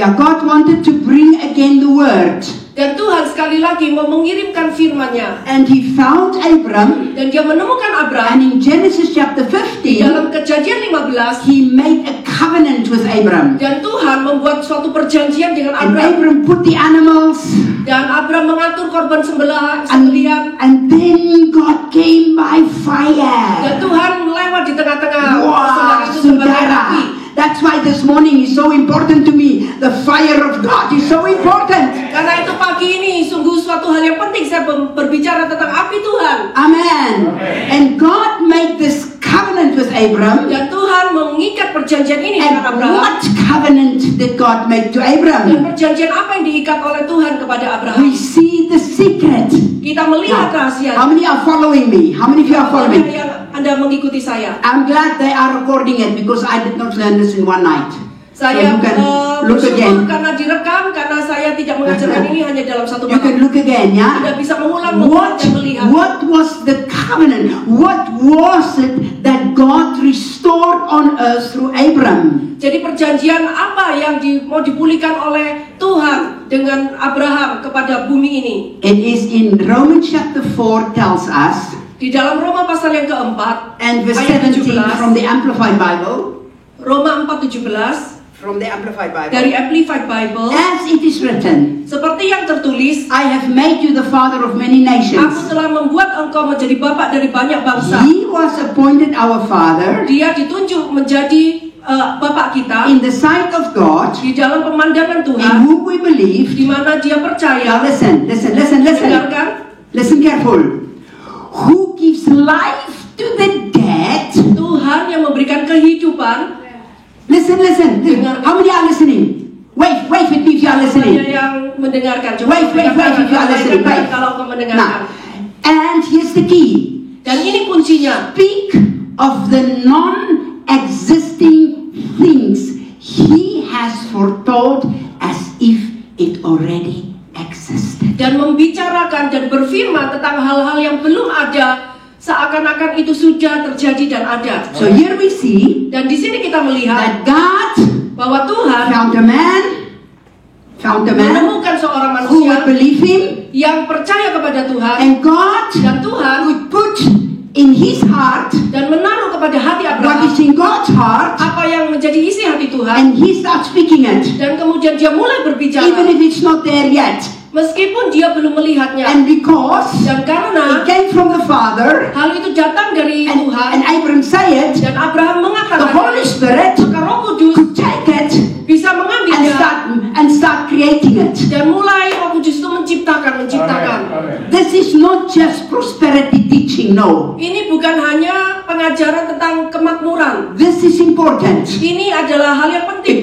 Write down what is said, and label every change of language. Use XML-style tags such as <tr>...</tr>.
<en>God wanted to bring again the word.</en> <id>Dan Tuhan sekali lagi mau mengirimkan firman-Nya.</id> <en>And he found Abram,</en> <id>Dan dia menemukan</id> <en>and</en> <id>Abram.</id> <en>in Genesis chapter</en> <id>Di</id> <en>15,</en> <id>dalam Kejadian 15,</id> <en>he made a covenant with Abram.</en> <id>dan Tuhan membuat suatu perjanjian dengan</id> <en>And</en> <id>Abram.</id> <en>Abram put the animals,</en> <id>Dan Abram mengatur korban sembelihan.</id> <en>and then God came by</en> <id>Dan</id> <en>fire.</en> <id>Tuhan lewat di tengah-tengah Wah, persembahan itu sebagai api. saudara.</id> <en>That's why this morning is so important to me. The fire of God is so important.</en> <id>Karena itu pagi ini sungguh suatu hal yang penting saya berbicara tentang api Tuhan.</id> <en>Amen. And God made this covenant with Abram.</en> <id>Dan Tuhan mengikat perjanjian ini</id> <en>And</en> <id>dengan Abraham.</id> <en>what covenant did God make to</en> <id>Dan</id> <en>Abram?</en> <id>perjanjian apa yang diikat oleh Tuhan kepada Abraham?</id> <en>We see the secret.</en> <id>Kita melihat</id> <en>Now,</en> <id>rahasia.</id> <en>how many are following me? How many of you are following?</en> <id>Yang Anda mengikuti saya.</id> <en>I'm glad they are recording it because I did not learn this in one night.</en> <id>Saya</id> <en>you can look</en> <id>bersyukur</id> <en>again.</en> <id>karena direkam, karena saya tidak mengajarkan ini hanya dalam satu</id> <en>You can</en> <id>malam.</id> <en>look again,</en> <id>Anda</id> <en>yeah?</en> <id>bisa mengulang dan melihat.</id> <en>What was the covenant? What was it that God restored on earth through Abram?</en> <id>Jadi perjanjian apa yang mau dipulihkan oleh Tuhan dengan Abraham kepada bumi ini?</id> <en>It is in Romans chapter 4 tells us,</en> <id>Di dalam Roma pasal yang keempat,</id> <en>and verse</en> <id>ayat</id> <en>17 from the Amplified Bible,</en> <id>Roma 4:17</id> <en>from the Amplified Bible,</en> <id>dari Amplified Bible,</id> <en>as it is written,</en> <id>seperti yang tertulis,</id> <en>I have made you the father of many</en> <id>Aku</id> <en>nations.</en> <id>telah membuat engkau menjadi bapak dari banyak bangsa.</id> <en>He was appointed our father</en> <id>Dia ditunjuk menjadi bapak kita</id> <en>in the sight of God,</en> <id>di dalam pemandangan</id> <en>in</en> <id>Tuhan,</id> <en>whom we believe.</en> <id>di mana dia</id> <en>Now</en> <id>percaya.</id> <en>listen.</en> <id>Dengarkan,</id> <en>Listen careful. Who gives life to the dead?</en> <id>Tuhan yang memberikan kehidupan.</id> <en>Listen.</en> <id>Dengar.</id> <en>How many are listening? Wave at me if you are</en> <id>Semuanya</id> <en>listening.</en> <id>yang mendengarkan. Coba</id> <en>Wave if you are listening. Wave.</en> <id>kalau kau mendengarkan.</id> <en>Now, and here's the key.</en> <id>Dan ini kuncinya.</id> <en>Speak of the non-existing things he has foretold as if it already existed.</en> <id>Dan membicarakan dan berfirman tentang hal-hal yang belum ada, seakan-akan itu sudah terjadi dan ada.</id> <en>So here we see</en> <id>Dan di sini kita melihat</id> <en>that God</en> <id>bahwa Tuhan</id> <en>found a man</en> <id>menemukan seorang</id> <en>who</en> <id>manusia</id> <en>would believe him,</en> <id>yang percaya kepada Tuhan,</id> <en>and God</en> <id>dan Tuhan</id> <en>would put in his heart</en> <id>dan menaruh kepada hati</id> <en>what</en> <id>Abraham</id> <en>is in God's heart,</en> <id>apa yang menjadi isi hati Tuhan,</id> <en>and he starts speaking it,</en> <id>dan kemudian dia mulai</id> <en>even</en> <id>berbicara</id> <en>if it's not there yet.</en> <id>meskipun dia belum melihatnya.</id> <en>And because</en> <id>Dan karena</id> <en>it came from the Father,</en> <id>hal itu datang dari</id> <en>and</en> <id>Tuhan,</id> <en>Abraham said,</en> <id>dan Abraham</id> <en>the</en> <id>mengatakan,</id> <en>Holy Spirit</en> <id>maka Roh Kudus</id> <en>could take it</en> <id>bisa</id> <en>and</en> <id>mengambilnya</id> <en>start creating it.</en> <id>dan mulai Roh Kudus itu menciptakan.</id> <en>Amen. This is not just prosperity teaching, no.</en> <id>Ini bukan hanya pengajaran tentang kemakmuran.</id> <en>This is important</en> <id>Ini adalah hal yang penting</id>